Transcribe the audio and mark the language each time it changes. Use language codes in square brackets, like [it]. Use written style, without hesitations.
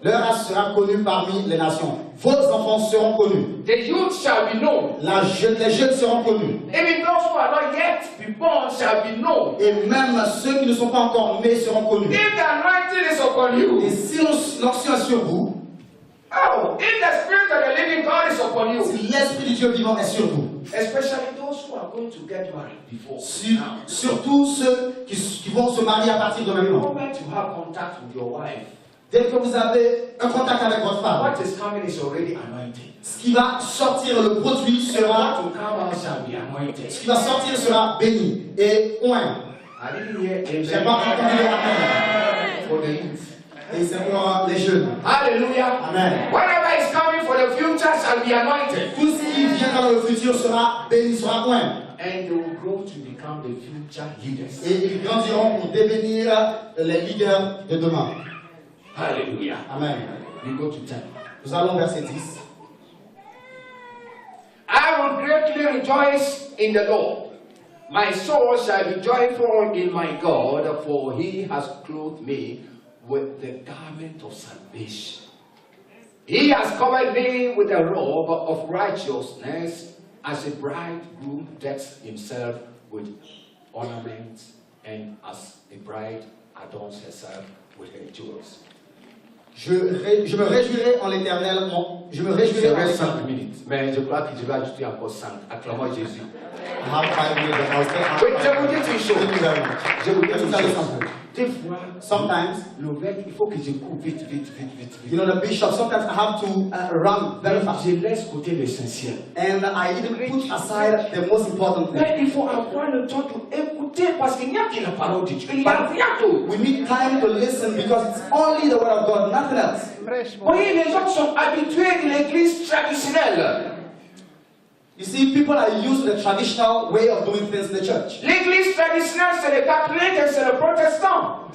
[fr] leur race sera connue parmi les nations. Vos enfants seront connus. [en] The youth shall be known. [fr] Les jeunes seront connus. [en] Even those who are not yet be born shall be known. [fr] Et même ceux qui ne sont pas encore nés seront connus. [en] If the anointing is upon you, [fr] Et si l'onction est sur vous, [en] oh, if the spirit of the living God is upon you, [fr] si l'Esprit du Dieu vivant est sur vous, [en] especially those who are going to get married before. Now, [fr] surtout ceux qui vont se marier à partir de [en] the [fr] maintenant. [en] moment you have contact with your wife, [fr] Dès que vous avez un contact avec votre femme, [en] what is coming is already anointed. [fr] ce qui va sortir, le produit [en] What [fr] sera, [en] will come out shall be anointed. [fr] ce qui va sortir sera béni et oint. [en] I didn't hear [fr] J'ai pas entendu [en] amen [fr] le amen. [en] for the youth. [fr] Et c'est pour les jeunes. [en] Hallelujah. Amen. Whatever is coming for the future shall be anointed. [fr] Tout ce qui viendra dans le futur sera béni, sera oint. [en] And they will grow to become the future leaders. [fr] Et ils grandiront pour devenir les leaders de demain. [en] Hallelujah. Amen. We go to 10. [fr] Nous allons au verset 10. [en] I will greatly rejoice in the Lord. My soul shall be joyful in my God, for he has clothed me with the garment of salvation. He has covered me with a robe of righteousness, as a bridegroom decks himself with ornaments, and as a bride adorns herself with her jewels. [fr] Je me réjouirai en l'Éternel. Je me réjouirai C'est en vrai 5 l'Éternel. minutes, mais je crois que je vais ajouter encore 5. Acclamons Jésus. [en] I have 5 minutes. I was [fr] Oui, je vous dis une chose. [en] Thank you very much. [fr] Je vous dis [en] Let me [fr] une [en] tell you [fr] chose. [en] something. [fr] Des fois, [en] Sometimes, [fr] le verbe, il faut que je cours vite, vite, vite, vite, [en] you know, the bishop, sometimes I have to run very fast. [fr] Je laisse côté l'essentiel. [en] And I even put aside the most important thing. [fr] Mais il faut avoir le temps d'écouter parce qu'il n'y a que la parole de Dieu. Il n'y a rien d'autre. [en] We need time to listen because it's only the word of God, nothing else. [fr] Oui, les autres sont habitués de l'église traditionnelle. [en] You see, people are used to the traditional way of doing things in the church. [fr] L'église traditionnelle, c'est le catholique et c'est le protestant.